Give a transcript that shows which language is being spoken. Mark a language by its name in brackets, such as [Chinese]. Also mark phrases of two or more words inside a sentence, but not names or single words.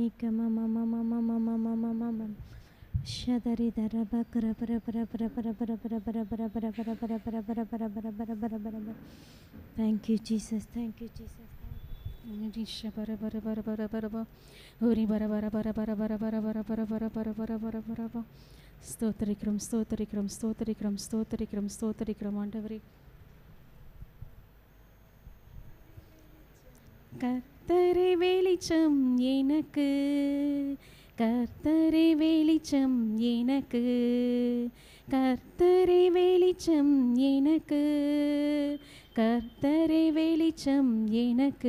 [English] kama mama mama mama mama mama shadari dara bakara para para para para para para para para para para para para para para para para para para. Thank you Jesus, thank you Jesus. Risha bara bara bara bara bara bara uri bara bara bara bara bara bara bara bara bara bara bara bara bara bara. [Tamil] ஸ்தோத்திரிக்கிறோம் ஸ்தோத்திரிக்கிறோம் ஸ்தோத்திரிக்கிறோம் ஸ்தோத்திரிக்கிறோம் ஸ்தோத்திரிக்கிறோம் ஆண்டவரே. கர்த்தரே வெளிச்சம் எனக்கு, கர்த்தரே வெளிச்சம் எனக்கு, கர்த்தரே வெளிச்சம் எனக்கு, கர்த்தரே வெளிச்சம் எனக்கு.